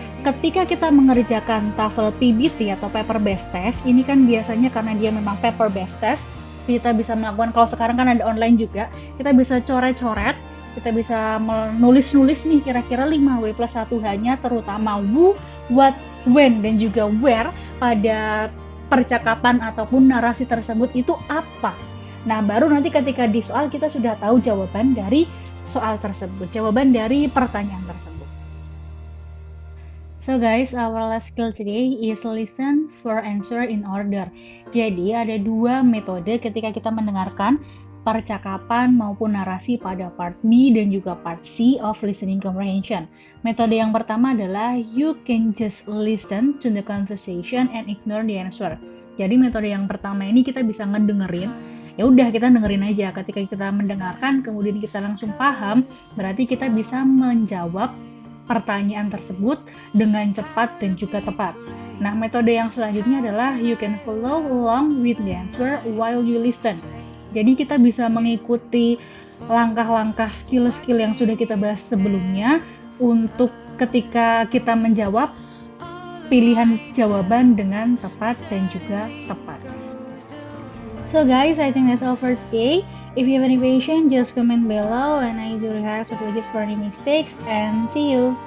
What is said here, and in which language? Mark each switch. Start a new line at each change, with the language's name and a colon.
Indonesian: Ketika kita mengerjakan TOEFL PBT atau paper based test, ini kan biasanya karena dia memang paper based test, kita bisa melakukan, kalau sekarang kan ada online juga, kita bisa coret-coret, kita bisa menulis-nulis nih kira-kira 5W plus 1H-nya, terutama who, what, when, dan juga where pada percakapan ataupun narasi tersebut itu apa. Nah, baru nanti ketika di soal kita sudah tahu jawaban dari soal tersebut, jawaban dari pertanyaan tersebut.
English: So guys, our last skill today is listen for answer in order.
Indonesian: Jadi ada dua metode ketika kita mendengarkan percakapan maupun narasi pada part B dan juga part C of listening comprehension. Metode yang pertama adalah
English: you can just listen to the conversation and ignore the answer.
Indonesian: Jadi metode yang pertama ini kita bisa ngedengerin Ya udah, kita dengerin aja. Ketika kita mendengarkan kemudian kita langsung paham, berarti kita bisa menjawab pertanyaan tersebut dengan cepat dan juga tepat. Nah, metode yang selanjutnya adalah
English: you can follow along with the answer while you listen.
Indonesian: Jadi kita bisa mengikuti langkah-langkah skill-skill yang sudah kita bahas sebelumnya untuk ketika kita menjawab pilihan jawaban dengan tepat dan juga tepat.
English: So guys, I think that's all for today. If you have any question, just comment below and I do rehearse apologies for any mistakes and see you.